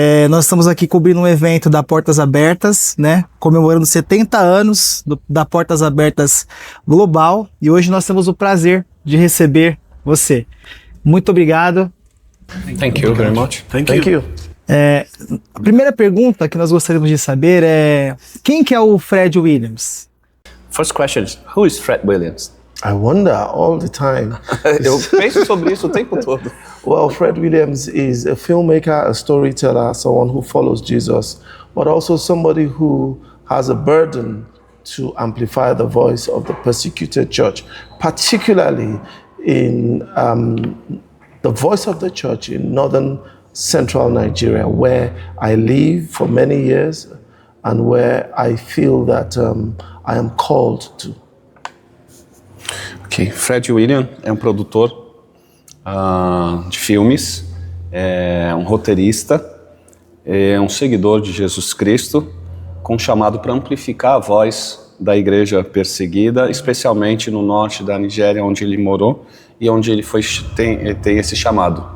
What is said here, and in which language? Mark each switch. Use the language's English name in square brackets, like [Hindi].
[Portuguese] Nós estamos aqui cobrindo um evento da Portas Abertas, né? Comemorando 70 anos da Portas Abertas Global. E hoje nós temos o prazer de receber você. Muito obrigado. [English] Thank you very much. Thank you. [Portuguese] A primeira pergunta que nós gostaríamos de saber é: quem que é o Fred Williams? [English] First question is, who is Fred Williams? I wonder all the time. [Portuguese] Eu penso sobre isso o tempo todo. [English] Well, Fred Williams is a filmmaker, a storyteller, someone who follows Jesus, but also somebody who has a burden to amplify the voice of the persecuted church, particularly in the voice of the church in northern central Nigeria, where I live for many years and where I feel that I am called to. [Portuguese] Ok, Fred Williams é um produtor de filmes, é um roteirista, é um seguidor de Jesus Cristo, com um chamado para amplificar a voz da igreja perseguida, especialmente no norte da Nigéria, onde ele morou e onde ele tem esse chamado.